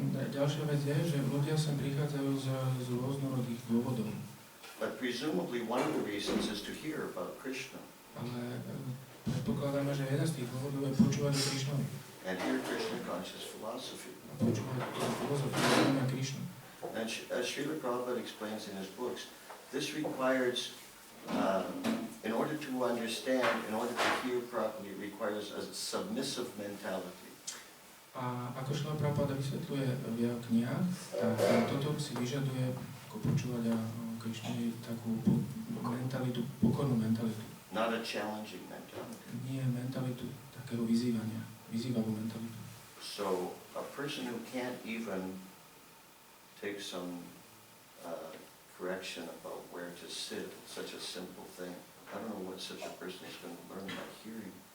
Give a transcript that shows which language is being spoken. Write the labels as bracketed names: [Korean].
[Slovak] Ďalšia vec je, že ľudia sem prichádzajú z rôznorodých dôvodov. [English] But presumably one of the reasons is to hear about Krishna. [Slovak] Ale predpokladáme, že jeden z tých dôvodov je počúvať o Krišnovi. [English] And hear Krishna conscious philosophy. [Slovak] A počúvať filozofiu Krišnu. [English] And as Srila Prabhupada explains in his books, this requires, in order to understand, in order to hear properly, it requires a submissive mentality. [Slovak] A ako Srila Prabhupada vysvetľuje v jeho knihách, tak toto si vyžaduje ako počúvať o Krišne takú mentalitu, pokornú mentalitu. [English] Not a challenging mentality. [Slovak] Nie mentalitu takého vyzývania, vyzývavú mentalitu. [English] So a person who can't even take some correction about where to sit, such a simple thing. I don't know what such a person is going to learn by hearing.